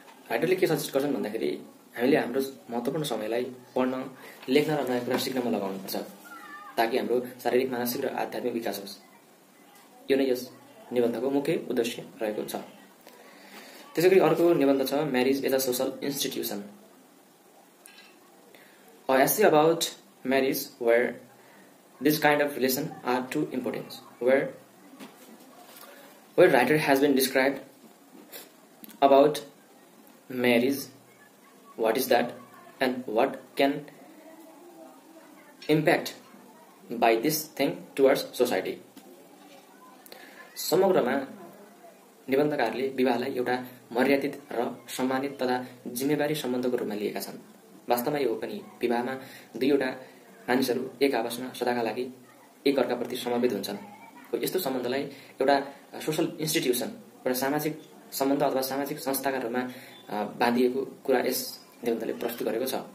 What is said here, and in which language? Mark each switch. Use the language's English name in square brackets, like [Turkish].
[Nepali] राइटरले के सजेस्ट गर्छन् भन्दाखेरि हामीले हाम्रो महत्त्वपूर्ण समयलाई पढ्न, लेख्न र नयाँ कुरा सिक्नमा लगाउनुपर्छ ताकि हाम्रो शारीरिक, मानसिक र आध्यात्मिक विकास होस्। यो नै यस निबन्धको मुख्य उद्देश्य रहेको छ। त्यसैगरी अर्को निबन्ध छ marriage as a social institution. [English] A essay about marriage where this kind of relation are too important, where writer has been described about marriage, what is that and what can impact by this thing towards society. [Nepali] समग्रमा निबन्धकारले विवाहलाई एउटा मर्यादित र सम्मानित तथा जिम्मेवारी सम्बन्धको रूपमा लिएका छन्। वास्तवमा यो पनि विवाहमा दुईवटा मानिसहरू एक आपसमा सदाका लागि एक अर्काप्रति समर्पित हुन्छन्। यस्तो सम्बन्धलाई एउटा सोशल इन्स्टिट्युसन, एउटा सामाजिक सम्बन्ध अथवा सामाजिक संस्थाका रूपमा बाँधिएको कुरा यस निबन्धले प्रस्तुत गरेको छ।